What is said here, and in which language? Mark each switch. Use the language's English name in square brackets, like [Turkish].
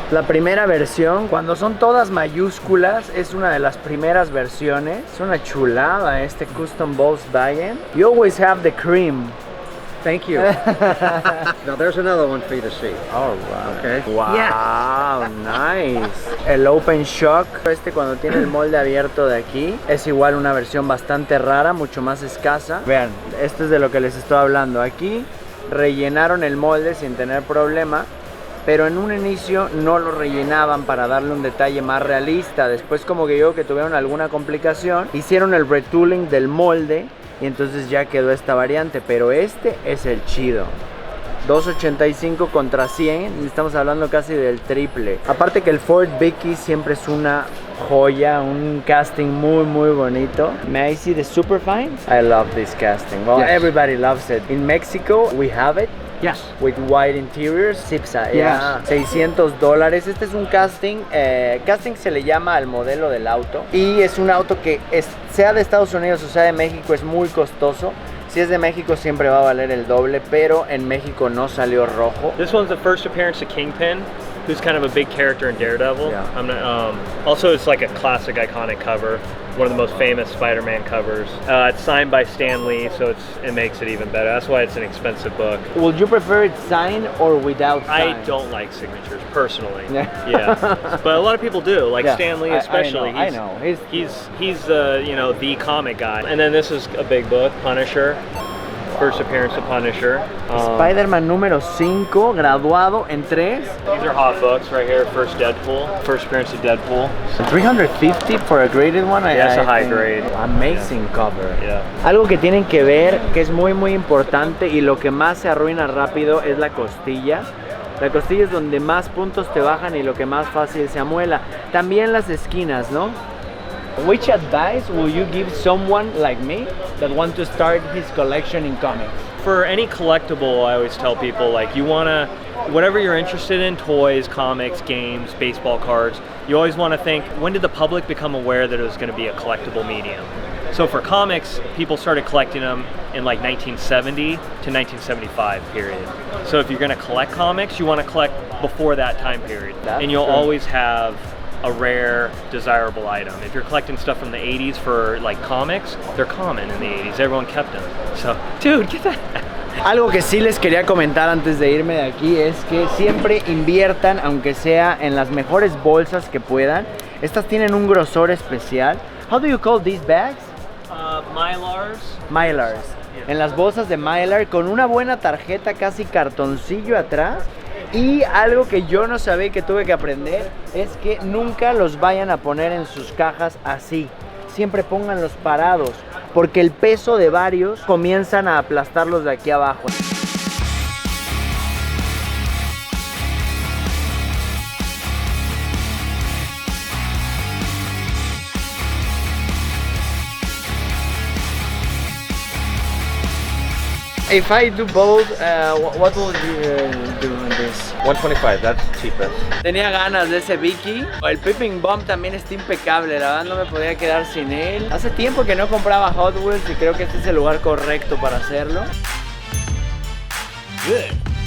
[Spanish] La primera versión, cuando son todas mayúsculas, es una de las primeras versiones. Es una chulada este Custom Balls Die-In. [English] You always have the cream. Thank you. Now there's another one for you to see. All right. Okay. Wow, nice. [Spanish] El Open Shock, cuando tiene el molde abierto de aquí, es igual una versión bastante rara, mucho más escasa. Vean, esto es de lo que les estoy hablando. Aquí rellenaron el molde sin tener problema, pero en un inicio no lo rellenaban para darle un detalle más realista. Después, como que yo que tuvieron alguna complicación, hicieron el retooling del molde y entonces ya quedó esta variante, pero este es el chido. 285 contra 100, estamos hablando casi del triple. Aparte que el Ford Vicky siempre es una joya, un casting muy bonito. [English] May I see the Superfine? I love this casting. Well, Yes. everybody loves it. In Mexico, we have it. Yes. With white interiors, Cipsa, Yes. $600. [Spanish] Este es un casting, casting se le llama al modelo del auto y es un auto que sea de Estados Unidos o sea de México es muy costoso. Si es de México siempre va a valer el doble, pero en México no salió rojo. [English] This one's the first appearance of Kingpin, who's kind of a big character in Daredevil. Yeah. I'm not, also, it's like a classic, iconic cover, one of the most famous Spider-Man covers. It's signed by Stan Lee, so it makes it even better. That's why it's an expensive book. Would you prefer it signed or without sign? I don't like signatures personally. Yeah. But a lot of people do, like Yeah, Stan Lee I especially. know, I know. He's you know, the comic guy. And then this is a big book, Punisher. First appearance of Punisher. [Spanish] Spider-Man número 5, graduado en 3. [English] These are hot books right here. First Deadpool. First appearance of Deadpool. 350 for a graded one. Yeah, it's a high think. grade. Amazing cover. Yeah. [Spanish] Algo que tienen que ver, que es muy importante y lo que más se arruina rápido es la costilla. La costilla es donde más puntos te bajan y lo que más fácil se amuela. También las esquinas, ¿no? [English] Which advice will you give someone like me that want to start his collection in comics? For any collectible, I always tell people, like, you wanna, whatever you're interested in, toys, comics, games, baseball cards, you always wanna think, when did the public become aware that it was gonna be a collectible medium? So for comics, people started collecting them in like 1970 to 1975 period. So if you're gonna collect comics, you wanna collect before that time period. And you'll always have a rare, desirable item. If you're collecting stuff from the 80s for like comics, they're common in the 80s. Everyone kept them. So, dude, get that. [Spanish] Algo que sí les quería comentar antes de irme de aquí es que siempre inviertan, aunque sea en las mejores bolsas que puedan. Estas tienen un grosor especial. [English] How do you call these bags? Mylars. Mylars. [Spanish] En las bolsas de Mylar con una buena tarjeta, casi cartoncillo atrás. Y algo que yo no sabía que tuve que aprender es que nunca los vayan a poner en sus cajas así. Siempre pónganlos parados, porque el peso de varios comienzan a aplastarlos de aquí abajo. [English] If I do both, what will you do in this? 125, that's cheapest. [Spanish] Tenía ganas de ese Vicky. El Peeping Bomb también está impecable, la verdad no me podía quedar sin él. Hace tiempo que no compraba Hot Wheels y creo que este es el lugar correcto para hacerlo. [English] Good.